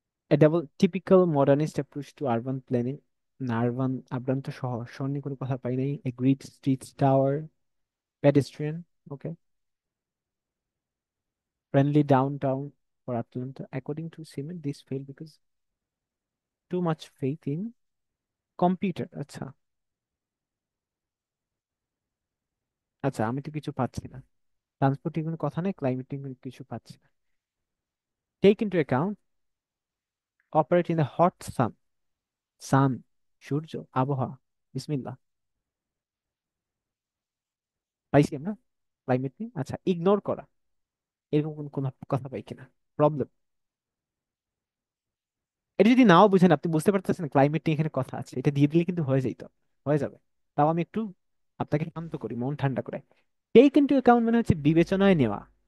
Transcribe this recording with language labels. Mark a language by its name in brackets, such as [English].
[English] A double typical modernist approach to urban planning. [Bangla] না, urban তো শহর, শহর নিয়ে কোনো কথা পাই নাই। [English] A grid streets tower, pedestrian, okay. Friendly downtown for Atlanta. According to Siemens, this failed because too much faith in computer. [Bangla] আচ্ছা, আচ্ছা, আমি তো কিছু পাচ্ছি না। ট্রান্সপোর্ট নিয়ে কোনো কথা নেই, ক্লাইমেট নিয়ে কোনো কিছু পাচ্ছি না। [English] Take into account, operate in the hot sun, [Bangla] সূর্য, আবহাওয়া। বিসমিল্লাহ। পাইছি আমরা ক্লাইমেট নিয়ে। আচ্ছা, ইগনোর করা, এরকম কোন কোন কথা পাই কিনা? প্রবলেম। এটা যদি নাও বুঝেন, আপনি বুঝতে পারতেছেন ক্লাইমেট নিয়ে এখানে কথা আছে, এটা দিয়ে দিলে কিন্তু হয়ে যেত, হয়ে যাবে। তাও আমি একটু আপনাকে শান্ত করি, মন ঠান্ডা করে। [English] take into account [Bangla] মানে হচ্ছে বিবেচনায় নেওয়া।